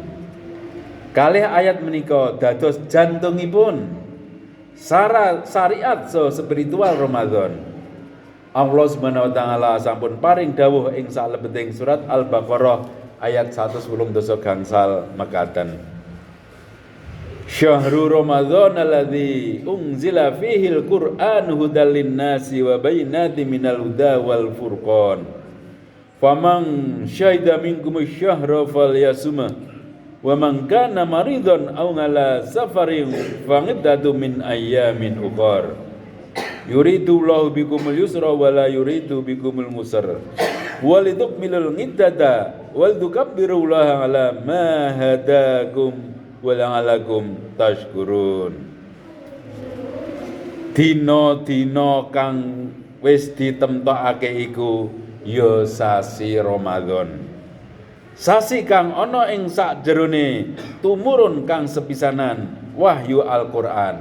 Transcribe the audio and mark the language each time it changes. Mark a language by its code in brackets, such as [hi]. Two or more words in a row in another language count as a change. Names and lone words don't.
[jv] Kalih ayat menika dados jantungipun syariat spiritual Ramadan. [ar] الله سبحانه وتعالى [jv] sampun paring dawuh ing salebeting surat Al-Baqarah ayat 110 gangsal mekaten. [ar] شهر رمضان الذي أنزل فيه القرآن هدى للناس وبينات من الهدى والفرقان. فمن شهد منكم الشهر فليصمه ومن كان مريضا أو على سفر فعدة من أيام أخر. يريد الله بكم اليسر ولا يريد بكم العسر. ولتكملوا العدة ولتكبروا الله على ما هداكم ولعلكم تشكرون. [jv] Dina-dina kang wis ditemtokake iku ya sasi Ramadan. Sasi kang ana ing sakjerone tumurun kang sepisanan wahyu Al-Qur'an.